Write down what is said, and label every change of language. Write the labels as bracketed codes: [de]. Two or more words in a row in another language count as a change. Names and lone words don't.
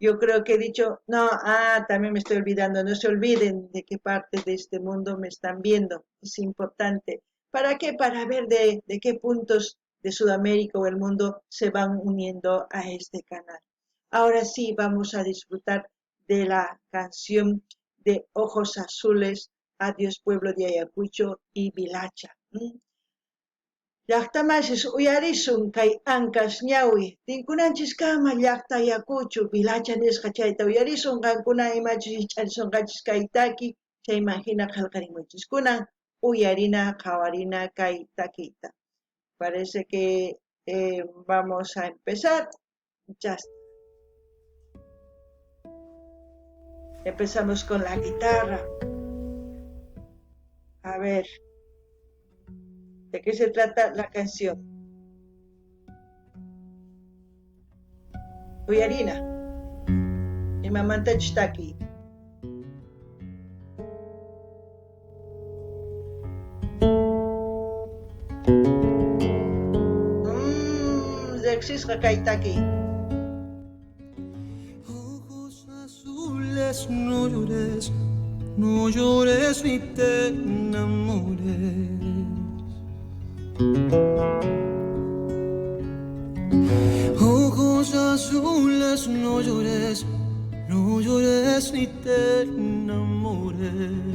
[es] Yo creo que he dicho, no, también me estoy olvidando, no se olviden de qué parte de este mundo me están viendo, es importante. ¿Para qué? Para ver de qué puntos de Sudamérica o el mundo se van uniendo a este canal. Ahora sí, vamos a disfrutar de la canción de Ojos Azules, Adiós Pueblo de Ayacucho y Vilacha. [qu] Llaqtamashis uyarisun kay anqas ñawi tinkunanchis kama llaqta Ayacucho Vilacha nisqa chayta uyarisun qankuna imachis ich'arisunqachis kay taki chayman hina qillqarimunchis kunan uyarina qhawarina kay takiyta. [es] Parece que vamos a empezar. Ya empezamos con la guitarra. A ver, ¿de qué se trata la canción? [qu] Uyarina. Imamanta chistaki. Zexisqa kaytaki. [es] Ojos azules, no llores, no llores ni te enamores. Ojos azules, no llores, no llores ni te enamores.